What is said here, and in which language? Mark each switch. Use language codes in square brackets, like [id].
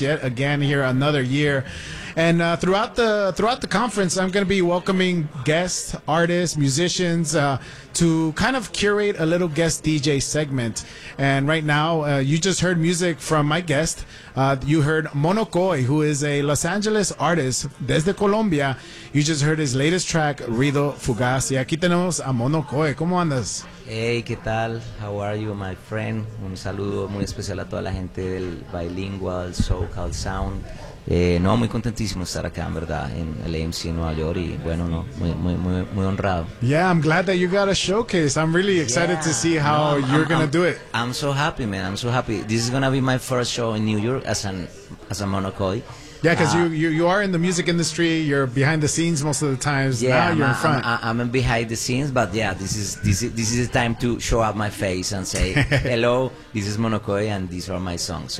[en] Yet again, here another year. And throughout the conference, I'm going to be welcoming guests, artists, musicians to kind of curate a little guest DJ segment. And right now, you just heard music from my guest. You heard Mono Coy, who is a Los Angeles artist [es] desde Colombia. [en] You just heard his latest track, Ruido Fugaz. [es] Y aquí tenemos a Mono Coy. ¿Cómo andas? [en] Hey, [es] ¿qué tal? [en] How are you, my friend? [es] Un saludo muy especial a toda la gente del Bilingual SoCal Sound. No, muy contentísimo de estar acá, en verdad, en el AMC en Nueva York, y bueno, no, muy honrado. [en] Yeah, I'm glad that you got a showcase. I'm really excited to see how you're going to do it. I'm so happy, man. I'm so happy. This is going to be my first show in New York as a Mono Coy. Yeah, because you are in the music industry. You're behind the scenes most of the times. Yeah, now you're in front. I'm behind the scenes, but yeah, this is the time to show up my face and say, hello, this is Mono Coy, and these are my songs.